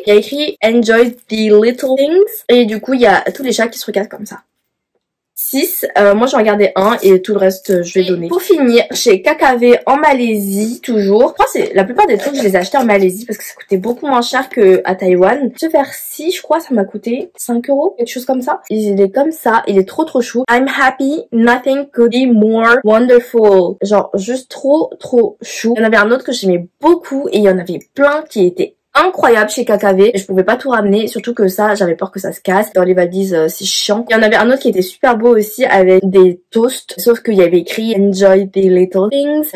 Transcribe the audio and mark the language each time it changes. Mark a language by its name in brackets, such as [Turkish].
[French] Il y a écrit [English] Enjoy the Little Things. [French] Et du coup, il y a tous les chats qui se regardent comme ça. 6. Moi j'en regardais un et tout le reste je vais donner. Pour finir, chez KKV en Malaisie toujours. Je crois que c'est la plupart des trucs je les ai achetés en Malaisie parce que ça coûtait beaucoup moins cher que à Taïwan. Ce verre-ci, je crois ça m'a coûté 5 €, quelque chose comme ça. Il est comme ça, il est trop chou. [English] I'm happy, nothing could be more wonderful. [French] Genre juste trop chou. Il y en avait un autre que j'aimais beaucoup et il y en avait plein qui étaient incroyable chez KKV et je pouvais pas tout ramener, surtout que ça j'avais peur que ça se casse dans les valises, c'est chiant. Il y en avait un autre qui était super beau aussi avec des toasts, sauf qu'il y avait écrit [English] Enjoy the Little Things.